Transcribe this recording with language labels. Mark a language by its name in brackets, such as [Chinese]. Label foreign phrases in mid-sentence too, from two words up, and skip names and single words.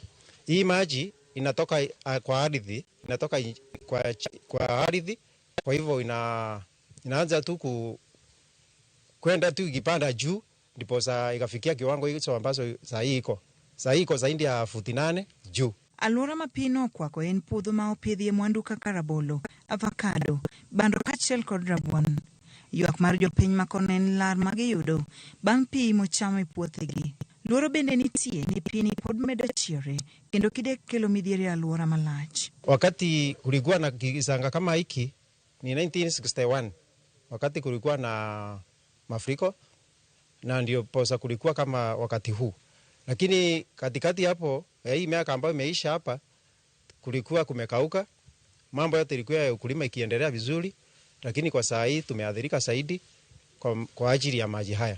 [Swahili] Hii maji inatoka kwa ardhi, kwa ardhi, kwa hivyo inaanza tu kwenda tu ikipanda juu ndipo ikafikia kiwango hicho ambacho saa hii iko zaidi ya futi 8 juu. [Luo (Kenya and Tanzania)] Alwora ma pino kwako en puodho ma opidhie mwandu kaka rabolo, avocado, bando kaachiel kod rabuon. Ywak mar jopiny makono en lar ma giyudo bang' pi mochamo e puothegi. Luoro bende nitie ni pi ni pod medo chiore kendo kidek kelo midhiere alwora malach. [Swahili] Wakati kulikuwa na kisanga kama hiki ni 1961, wakati kulikuwa na mafuriko, na ndio posa kulikuwa kama wakati huu. Lakini katikati hapo hii miaka ambayo imeisha hapa kulikuwa kumekauka, mambo yote ilikuwa ya ukulima ikiendelea vizuri, lakini kwa saa hii tumeathirika zaidi kwa ajili ya maji haya.